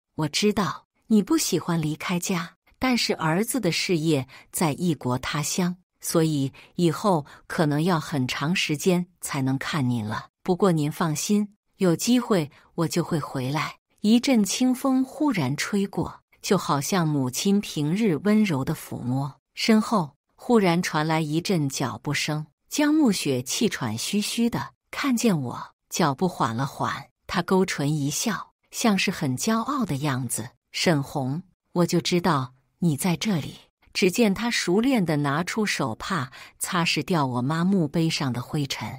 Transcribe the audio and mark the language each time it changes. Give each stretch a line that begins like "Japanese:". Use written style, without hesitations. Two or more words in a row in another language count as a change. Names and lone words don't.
Chinese: 我知道你不喜歡離開家，但是兒子的事業在異國他鄉，所以以後可能要很長時間才能看您了。不過您放心，有機會我就會回來。” 一陣清風忽然吹過，就好像母親平日溫柔的撫摸。身後忽然傳來一陣腳步聲，江暮雪氣喘吁吁的看見我，腳步緩了緩，她勾唇一笑，像是很驕傲的樣子。“沈紅，我就知道你在這裡。” 只見她熟練地拿出手帕擦拭掉我媽墓碑上的灰塵。